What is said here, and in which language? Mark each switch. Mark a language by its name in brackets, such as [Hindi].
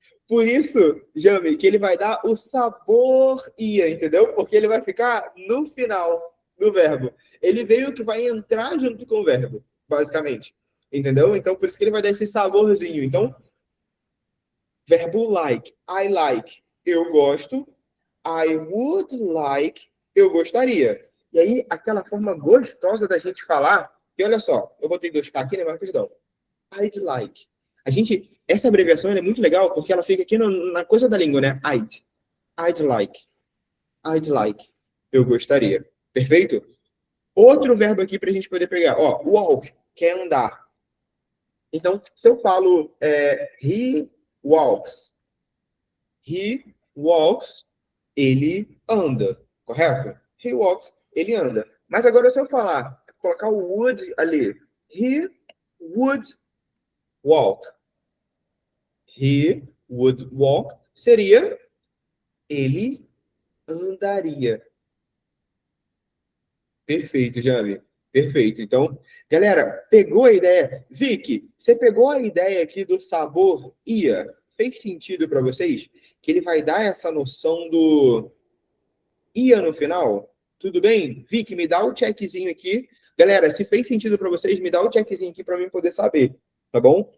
[Portuguese] Por isso, Jami, que ele vai dar o sabor ia, entendeu? Porque ele vai ficar no final do verbo. Ele veio que vai entrar junto com o verbo, basicamente. Entendeu? Então, por isso que ele vai dar esse saborzinho. Então, verbo like, [English] I like, [Portuguese] eu gosto. [English] I would like, [Portuguese] eu gostaria. E aí, aquela forma gostosa da gente falar, e olha só, eu botei 2K aqui, né? Mas perdão. [English] I'd like. [Portuguese] Essa abreviação é muito legal porque ela fica aqui na coisa da língua, né? [English] I'd like. I'd like. [Portuguese] Eu gostaria. Perfeito? Outro verbo aqui para a gente poder pegar. Ó, walk, que é andar. Então, se eu falo [English] he walks. He walks, [Portuguese] ele anda. Correto? He walks, ele anda. Mas agora se eu falar, colocar o would ali. [English] He would walk. He would walk [Portuguese] seria ele andaria. Perfeito, Jami. Perfeito. Então, galera, pegou a ideia? Vicky, você pegou a ideia aqui do sabor ia? Fez sentido para vocês? Que ele vai dar essa noção do ia no final? Tudo bem? Vicky, me dá o checkzinho aqui. Galera, se fez sentido para vocês, me dá o checkzinho aqui para mim poder saber, tá bom?